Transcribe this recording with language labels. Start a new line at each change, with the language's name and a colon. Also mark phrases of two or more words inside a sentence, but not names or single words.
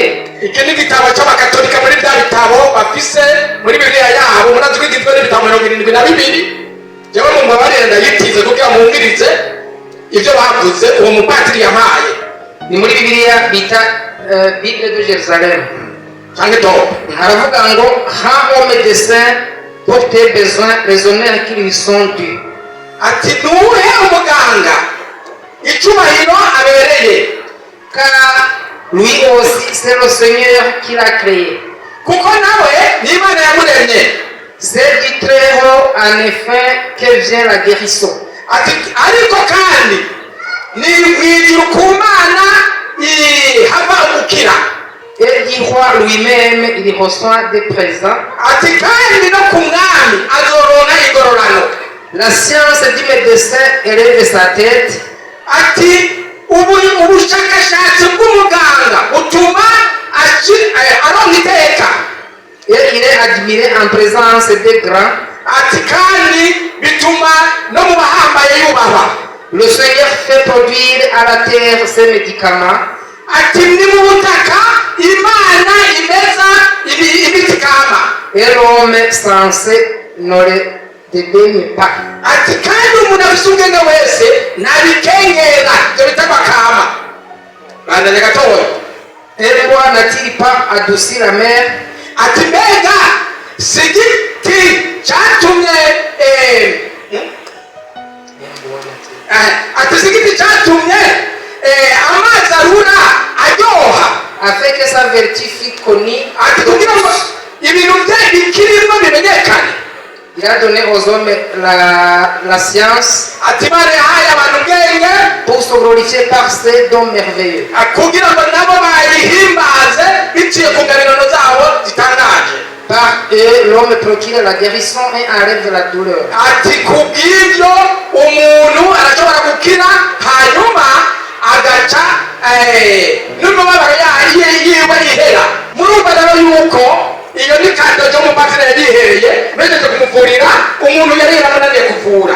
Rundi: Iki ni igitabo cy'Abakatolika muri bya bitabo bafise muri Biblia yabo. Murazi ko igitabo n'ibitabo 72. Jewe mu mabare ndayitize kugira muhungirize ivyo bavuze uwo mupatiri yampaye. Ni muri Biblia bita Bible de Jérusalem. Canke top. Haravuga ngo
French: ha au médecin pour tes besoins raisonnables qui lui sont dus.
Rundi: Ati nuhe umuganga icubahiro abereye,
French: car lui aussi c'est le Seigneur qui l'a créé.
Rundi: Kuko nawe ni Imana yamuremye.
French: C'est du très haut en effet que vient la guérison.
Rundi: Ati ariko kandi ni mwijuru ku Mana hava umukira.
French: Et du roi lui-même il reçoit des présents.
Rundi: Ati kandi no ku mwami azorona igororano.
French: La science du médecin élève sa tête.
Rundi: Ati ubushakashatsi bw'umuganga butuma aronka iteka.
French: Et il est admiré en présence des grands.
Rundi: Ati kandi bituma no mu bahambaye yubahwa.
French: Le Seigneur fait produire à la terre ses médicaments.
Rundi: Ati ni mu butaka Imana imeza ibiti kama.
French: Et l'homme sensé ne le dédaigne pas.
Rundi: Ati kandi umuntu afise ubwenge wese ntabikengera ibyo bitaba kama. Bandanya gatoya.
French: Et quoi n'a-t-il pas adouci la mer?
Rundi: Ati mbega sigiti cyatumye ati sigiti cyatumye amazi arura aryoha,
French: afin que sa vertu fût connue.
Rundi: Ati kugira ngo ibintu bye bikirimo bimenyekane.
French: Il a donné aux hommes la science.
Rundi: Ati bari haya abantu ubwenge
French: pour se glorifier par ces dons merveilleux.
Rundi: kugira ngo nabo bayihimbaze biciye ku ngabirano zabo zitangaje.
French: Par eux, l'homme procure la guérison et enlève la douleur.
Rundi: ati kubw'ibyo umuntu arashobora gukira hanyuma agaca n'umubabaro yiwe yihera. murumva rero yuko iyo ni kado ryo mu patire yabihereye bejeje kumuvurira umuntu yari yaramunaniye kuvura.